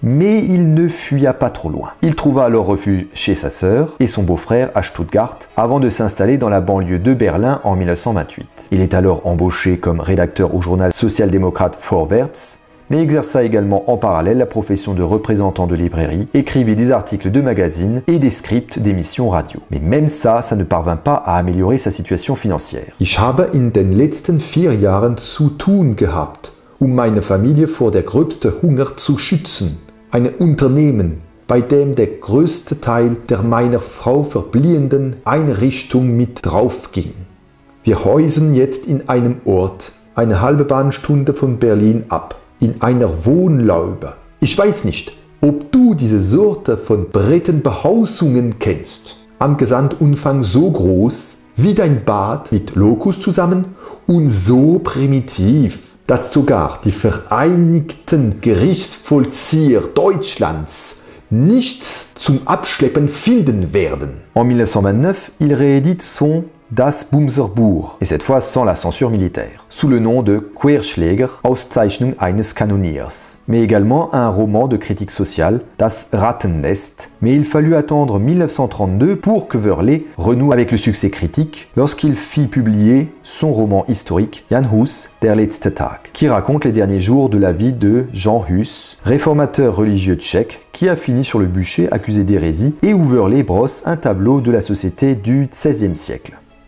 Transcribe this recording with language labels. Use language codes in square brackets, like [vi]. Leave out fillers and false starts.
[fr] Mais il ne fuya pas trop loin. Il trouva alors refuge chez sa sœur et son beau-frère à Stuttgart, avant de s'installer dans la banlieue de Berlin en 1928. Il est alors embauché comme rédacteur au journal social-démocrate Vorwärts, mais exerça également en parallèle la profession de représentant de librairie, écrivit des articles de magazines et des scripts d'émissions radio. Mais même ça ne parvint pas à améliorer sa situation financière. [de] Ich habe in den letzten 4 Jahren zu tun gehabt, meine Familie vor der gröbsten Hunger zu schützen. Ein Unternehmen, bei dem der größte Teil der meiner Frau verbliebenen Einrichtung mit draufging. Wir häusen jetzt in einem Ort, eine halbe Bahnstunde von Berlin ab, in einer Wohnlaube. Ich weiß nicht, ob du diese Sorte von Brettenbehausungen kennst. Am Gesamtumfang so groß wie dein Bad mit Lokus zusammen und so primitiv, dass sogar die Vereinigten Gerichtsvollzieher Deutschlands nichts zum Abschleppen finden werden. [fr] En 1929, il réédite son Das Bumserbuch, et cette fois sans la censure militaire, sous le nom de Querschläger, Auszeichnung eines Kanoniers, mais également un roman de critique sociale, Das Rattennest, mais il fallut attendre 1932 pour que Wörle renoue avec le succès critique lorsqu'il fit publier son roman historique Jan Hus, Der letzte Tag, qui raconte les derniers jours de la vie de Jan Hus, réformateur religieux tchèque qui a fini sur le bûcher accusé d'hérésie et où Wörle brosse un tableau de la société du XVIe siècle.